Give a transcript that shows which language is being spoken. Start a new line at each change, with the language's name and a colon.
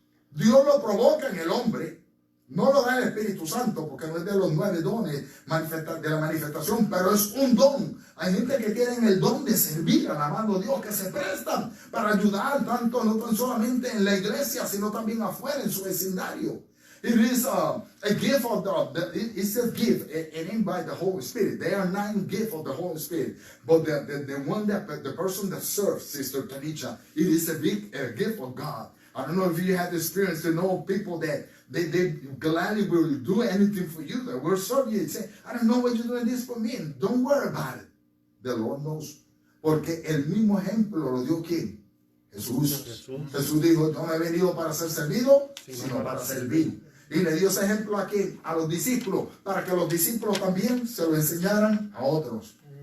Spanish: Dios lo provoca en el hombre, no lo da el Espíritu Santo, porque no es de los 9 dones de la manifestación, pero es un don. Hay gente que tienen el don de servir, alabando Dios, que se prestan para ayudar tanto, no tan solamente en la iglesia, sino también afuera, en su vecindario.
English: It is a gift of it says gift, it ain't by the Holy Spirit. There are 9 gifts of the Holy Spirit, but the one that the person that serves, Sister Tanisha, it is a big gift of God. I don't know if you had the experience to know people that they gladly will do anything for you. That will serve you and say, I don't know what you're doing this for me. And don't worry about it. The Lord knows.
Spanish: Porque el mismo ejemplo lo dio ¿quién? Jesús. Jesús dijo, no me he venido para ser servido, sino para servir. Y le dio ese ejemplo a ¿quién? A los discípulos, para que los discípulos también se lo enseñaran a otros.